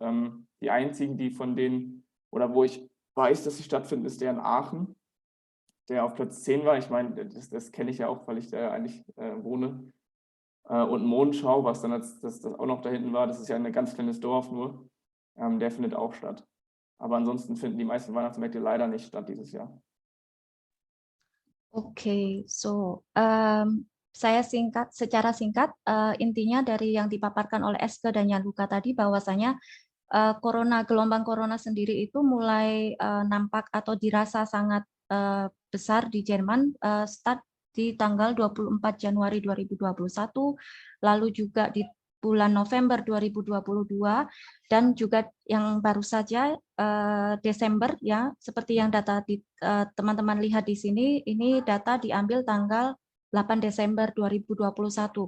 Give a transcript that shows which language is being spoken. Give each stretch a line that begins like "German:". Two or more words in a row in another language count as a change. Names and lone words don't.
German: Die einzigen, die von denen, oder wo ich weiß, dass sie stattfinden, ist der in Aachen, der auf Platz 10 war. Ich meine, das kenne ich ja auch, weil ich da eigentlich wohne. Und Monschau, was dann das auch noch da hinten war, das ist ja ein ganz kleines Dorf nur, der findet auch statt. Aber ansonsten finden die meisten Weihnachtsmärkte leider nicht statt dieses Jahr.
Indonesian: Oke, saya secara singkat, intinya dari yang dipaparkan oleh Eske dan Gianluca tadi bahwasanya gelombang corona sendiri itu mulai nampak atau dirasa sangat besar di Jerman start di tanggal 24 Januari 2021, lalu juga di bulan November 2022, dan juga yang baru saja Desember, ya, seperti yang data teman-teman lihat di sini, ini data diambil tanggal 8 Desember 2021.